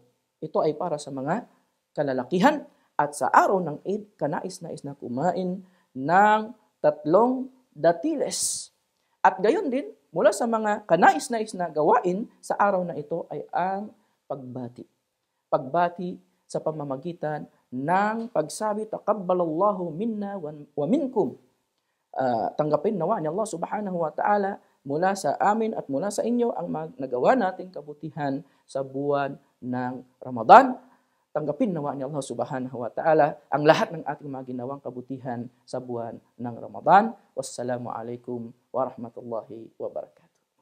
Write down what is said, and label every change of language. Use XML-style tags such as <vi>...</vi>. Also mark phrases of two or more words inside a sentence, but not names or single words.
<tl>Ito ay para sa mga kalalakihan, at sa araw ng Eid, kanais-nais na kumain ng 3 datiles. At gayon din, mula sa mga kanais-nais na gawain sa araw na ito ay ang pagbati. Pagbati sa pamamagitan ng pagsabi,</tl> <ar>"تقبل الله منا ومنكم."</ar> <tl>Tanggapin nawa ni</tl> <ar>الله سبحانه وتعالى</ar> <tl>mula sa amin at mula sa inyo ang nagawa nating kabutihan sa buwan ng Ramadan. Tanggapin nawa ni</tl> <ar>الله سبحانه وتعالى</ar> <tl>ang lahat ng ating mga ginawang kabutihan sa buwan ng Ramadan.</tl> <ar>والسلام عليكم ورحمة الله وبركاته.</ar>